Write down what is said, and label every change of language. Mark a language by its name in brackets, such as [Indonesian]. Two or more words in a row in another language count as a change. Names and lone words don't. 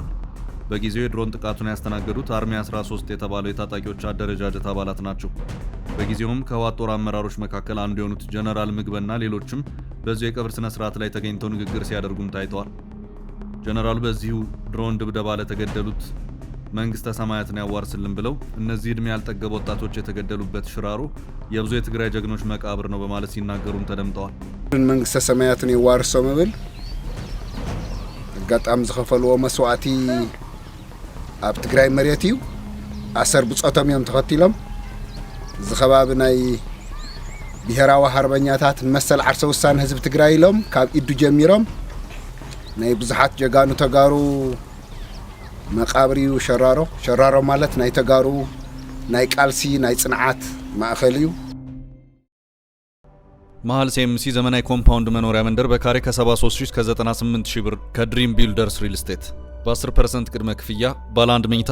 [Amharic] በጊዜው የድሮን ጥቃቱን ያስተናገዱት አርሚ 13 የተባለው የታጣቂዎች አደረጃጀት አባላት ናቸው። በጊዜውም ከህወሓት ጦር አመራሮች መካከል አንዱ የሆኑት ጀነራል ምግበና ሌሎችም በዚሁ የቀብር ስነ ስርዓት ላይ ተገኝተው ንግግር ሲያደርጉም ታይተዋል። ጀነራሉ በዚሁ ድሮን ድብደባ ለተገደሉት መንግስተ ሰማያትን ያዋርስልን ብለው እነዚህ ዕድሜ ያልጠገቡ ወጣቶች የተገደሉበት ሽራሮ የብዙ የትግራይ ጀግኖች መቃብር ነው በማለት ሲናገሩም ተደምጠዋል። [Tigrinya] መንግስተ ሰማያትን ይዋርሶም ብል አጋጣም ዝኸፈልዎ መስዋዕቲ ኣብ ትግራይ መሬት እዩ ኣሰር ብጾቶም እዮም ተኸቲሎም ዝኸባቢ ናይ ብሄራዊ ሃርበኛታት መሰል ዓርሰ ውሳነ ህዝቢ ትግራይ ኢሎም ካብ ኢዱ ጀሚሮም ናይ ብዙሓት ጀጋኑ ተጋሩ መቃብር እዩ ሸራሮ ማለት ናይ ተጋሩ ናይ ቃልሲ ናይ ጽንዓት ማእከል እዩ። [Amharic] መሃል ሲኤምሲ ዘመናዊ ኮምፓውንድ መኖሪያ መንደር በካሬ ከ73000 እስከ 98000 ብር ከድሪም ቢልደርስ ሪል ስቴት በ10% ቅድመ ክፍያ ባለ 1 መኝታ